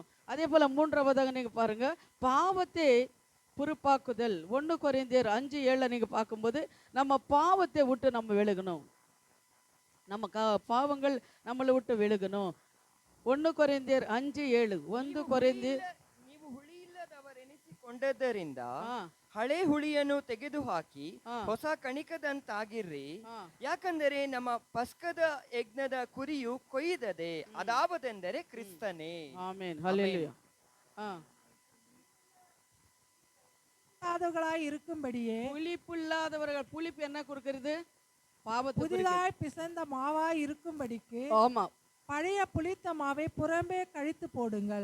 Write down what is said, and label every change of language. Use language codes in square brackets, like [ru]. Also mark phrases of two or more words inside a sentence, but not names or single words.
[ta] அதே போல 3வதாக நீங்க பாருங்க, பாவத்தை பொறுப்பாக்குதல். 1 கொரிந்தியர் 5:7 நீங்க பார்க்கும்போது, நம்ம பாவத்தை விட்டு நம்ம விலகணும். நம்ம பாவங்கள் நம்மளை விட்டு விலகணும். 1 கொரிந்தியர் 5:7. 1 கொரிந்தியர், [kn] ನೀವು ಹುಳಿಯಿಲ್ಲದವರೆನಿಸಿಕೊಂಡದ್ದರಿಂದ ಹಳೆ ಹುಳಿಯನ್ನು ತೆಗೆದುಹಾಕಿ ಹೊಸ ಕಣಿಕದಂತಾಗಿರ್ರಿ. ಯಾಕಂದರೆ ನಮ್ಮ ಪಸ್ಕದ ಯಜ್ಞದ ಕುರಿಯು ಕೊಯ್ದದೆ, ಅದಾವದೆಂದರೆ ಕ್ರಿಸ್ತನೇ. [ta] ஆமென். ஹல்லேலூயா. இருக்கும்படியே புளிப்பில்லாதவர்கள், புளிப்பு என்ன கொடுக்கிறது, பாவத்தை. புதிதாய் பிசைந்த மாவாய் இருக்கும்படிக்கு ஆமா, பழைய புளித்த மாவை புறம்பே கழித்து போடுங்கள்.